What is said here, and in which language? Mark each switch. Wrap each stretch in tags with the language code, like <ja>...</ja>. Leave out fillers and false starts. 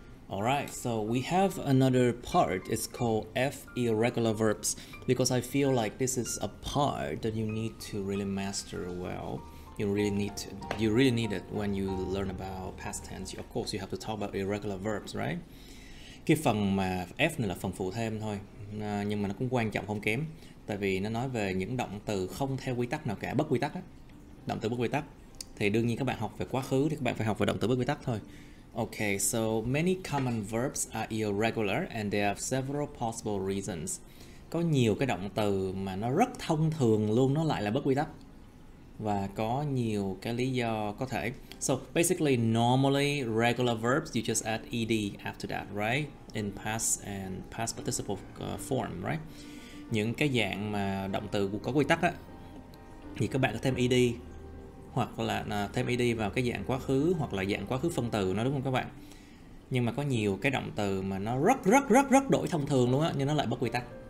<en>Alright, so we have another part. It's called F irregular verbs, because I feel like this is a part that you need to really master well. You really need it when you learn about past tense. Of course, you have to talk about irregular verbs, right?</en> <vi>Cái phần mà F này là phần phụ thêm thôi, nhưng mà nó cũng quan trọng không kém, tại vì nó nói về những động từ không theo quy tắc nào cả, bất quy tắc á. Động từ bất quy tắc thì đương nhiên các bạn học về quá khứ thì các bạn phải học về động từ bất quy tắc thôi.</vi> <en>Okay, so many common verbs are irregular and there are several possible reasons.</en> <vi>Có nhiều cái động từ mà nó rất thông thường luôn, nó lại là bất quy tắc. Và có nhiều cái lý do có thể.</vi> <en>So basically, normally regular verbs you just add ed after that, right? In past and past participle form, right?</en> <vi>Những cái dạng mà động từ có quy tắc á, thì các bạn có thêm ed, hoặc là thêm ed vào cái dạng quá khứ, hoặc là dạng quá khứ phân từ nó, đúng không các bạn? Nhưng mà có nhiều cái động từ mà nó rất đổi thông thường luôn á, nhưng nó lại bất quy tắc.</vi>